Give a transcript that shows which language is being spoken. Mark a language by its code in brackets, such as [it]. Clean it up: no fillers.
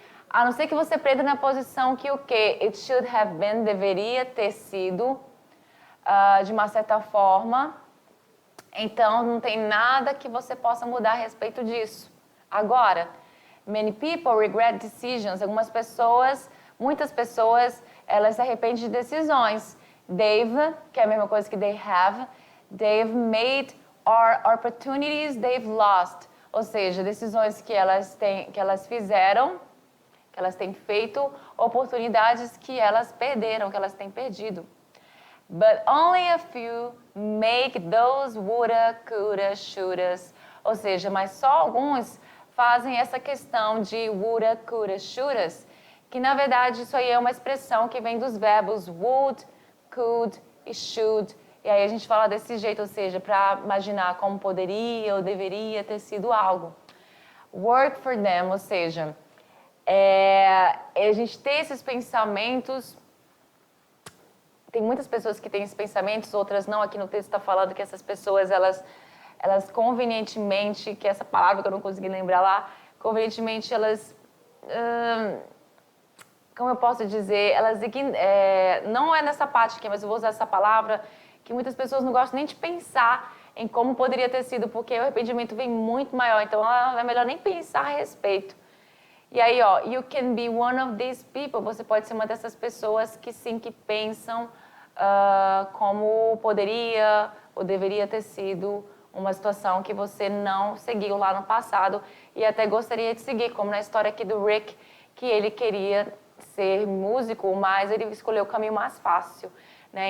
[pt] A não ser que você prenda na posição que o quê? It should have been, deveria ter sido, de uma certa forma. Então, não tem nada que você possa mudar a respeito disso. [en] Agora, many people regret decisions. [pt] Muitas pessoas, elas se arrependem de decisões. They've, que é a mesma coisa que they've made or opportunities they've lost. Ou seja, decisões que elas fizeram que elas têm feito, oportunidades que elas perderam, que elas têm perdido. [en] But only a few make those woulda, coulda, shouldas. [pt] Ou seja, mas só alguns fazem essa questão de woulda, coulda, shouldas, que na verdade isso aí é uma expressão que vem dos verbos would, could e should. E aí a gente fala desse jeito, ou seja, para imaginar como poderia ou deveria ter sido algo. Work for them, ou seja, a gente tem esses pensamentos. Tem muitas pessoas que têm esses pensamentos, outras não. Aqui no texto está falando que essas pessoas, elas convenientemente, que é essa palavra que eu não consegui lembrar lá, convenientemente elas, como eu posso dizer, elas, não é nessa parte aqui, mas eu vou usar essa palavra, que muitas pessoas não gostam nem de pensar em como poderia ter sido, porque o arrependimento vem muito maior, então é melhor nem pensar a respeito. [en] E aí, ó, you can be one of these people. [pt] Você pode ser uma dessas pessoas que sim, que pensam como poderia ou deveria ter sido uma situação que você não seguiu lá no passado e até gostaria de seguir, como na história aqui do Rick, que ele queria ser músico, mas ele escolheu o caminho mais fácil, né?